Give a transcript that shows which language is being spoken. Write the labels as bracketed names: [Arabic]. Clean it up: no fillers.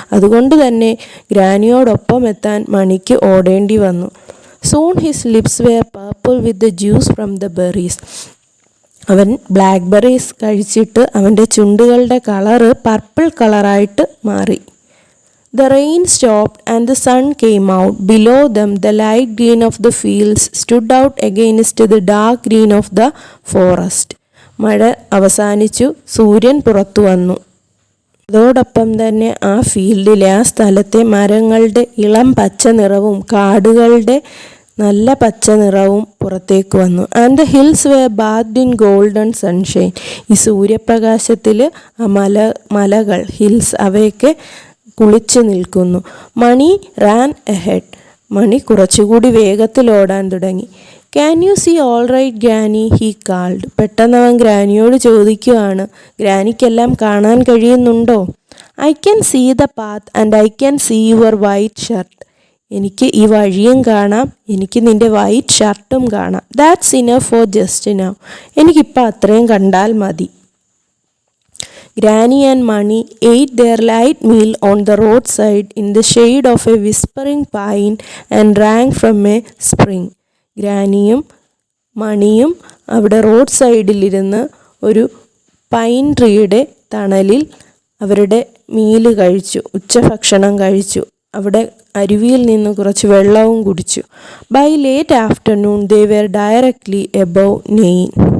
[Malayalam] അതുകൊണ്ട് തന്നെ ഗ്രാനിയോടൊപ്പം എത്താൻ മണിക്ക് ഓടേണ്ടി വന്നു. [English] Soon his lips were purple with the juice from the berries. [Malayalam] അവൻ ബ്ലാക്ക്ബെറീസ് കഴിച്ചിട്ട് അവൻ്റെ ചുണ്ടുകളുടെ കളറ് പർപ്പിൾ കളറായിട്ട് മാറി. [English] The rain stopped and the sun came out. Below them the light green of the fields stood out against the dark green of the forest. [Malayalam] മഴ അവസാനിച്ചു, സൂര്യൻ പുറത്തു വന്നു. അതോടൊപ്പം തന്നെ ആ ഫീൽഡിലെ, ആ സ്ഥലത്തെ മരങ്ങളുടെ ഇളം പച്ച നിറവും കാടുകളുടെ നല്ല പച്ച നിറവും പുറത്തേക്ക് വന്നു. [English] And the hills were bathed in golden sunshine. [Malayalam] ഈ സൂര്യപ്രകാശത്തിൽ ആ മലകൾ, ഹിൽസ്, അവയൊക്കെ കുളിച്ചു നിൽക്കുന്നു. [English] Mani ran ahead. [Malayalam] മണി കുറച്ചുകൂടി വേഗത്തിൽ ഓടാൻ തുടങ്ങി. [English] Can you see all right granny he called. [Malayalam] പെട്ടെന്ന് അവൻ ഗ്രാനിയോട് ചോദിക്കുകയാണ്, ഗ്രാനിക്കെല്ലാം കാണാൻ കഴിയുന്നുണ്ടോ? [English] I can see the path and I can see your white shirt. [Malayalam] എനിക്ക് ഈ വഴിയും കാണാം, എനിക്ക് നിൻ്റെ വൈറ്റ് ഷർട്ടും കാണാം. [English] That's enough for just now. [Malayalam] എനിക്കിപ്പോൾ അത്രയും കണ്ടാൽ മതി. [English] Granny and Mani ate their light meal on the roadside in the shade of a whispering pine and drank from a spring. [Malayalam] ഗ്രാനിയും മണിയും അവിടെ റോഡ് സൈഡിലിരുന്ന് ഒരു പൈൻ ട്രീയുടെ തണലിൽ അവരുടെ മീല് കഴിച്ചു, ഉച്ചഭക്ഷണം കഴിച്ചു. അവിടെ അരുവിയിൽ നിന്ന് കുറച്ച് വെള്ളവും കുടിച്ചു. [English] By late afternoon they were directly above Nain.